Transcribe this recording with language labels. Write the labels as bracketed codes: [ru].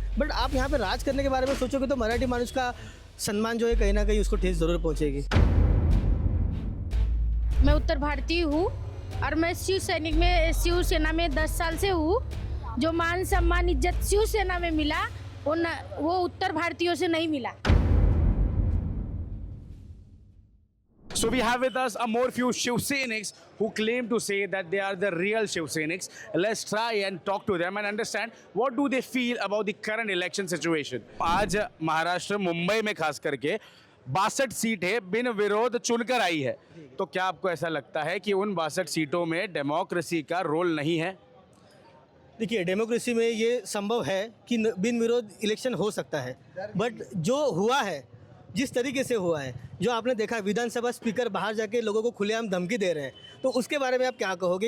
[hi] But आप यहाँ पे राज करने के बारे में सोचोगे तो मराठी मानुस का सम्मान जो है कहीं ना कहीं उसको ठेस जरूर पहुँचेगी। मैं उत्तर भारतीय हूँ और मैं शिवसेना में 10 साल से हूँ। जो मान सम्मान इज्जत शिवसेना में मिला वो उत्तर भारतीयों से नहीं मिला। [en] So we have with us a more few Shivseniks who claim to say that they are the real Shivseniks. Let's try and talk to them and understand what do they feel about the current election situation. [hi] आज महाराष्ट्र मुंबई में खास करके 62 सीटें बिन विरोध चुनकर आई है, तो क्या आपको ऐसा लगता है कि उन 62 सीटों में डेमोक्रेसी का रोल नहीं है? देखिए, डेमोक्रेसी में ये संभव है कि बिन विरोध इलेक्शन हो सकता है, बट जो हुआ है, जिस तरीके से हुआ है, जो आपने देखा विधानसभा स्पीकर बाहर जाके लोगों को खुलेआम धमकी दे रहे हैं, तो उसके बारे में आप क्या कहोगे?